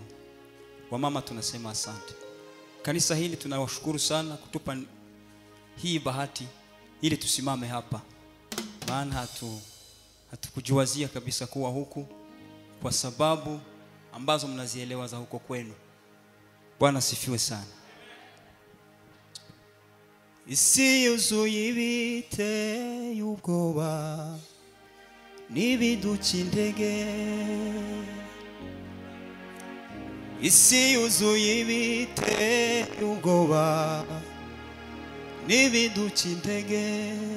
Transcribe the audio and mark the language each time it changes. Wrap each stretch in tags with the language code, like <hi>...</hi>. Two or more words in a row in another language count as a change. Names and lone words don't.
<sw>Wamama tunasema asante. Kanisa hili tunawashukuru sana kutupa hii bahati ili tusimame hapa. Maana hatukujiwazia kabisa kuwa huku kwa sababu ambazo mnazielewa za huko kwenu. Bwana sifiwe sana.</sw> <rw>Isi yuzuye ibiteye ubwoba n'ibiduca intege. Isi yuzuye ibiteye ubwoba n'ibiduca intege.</rw>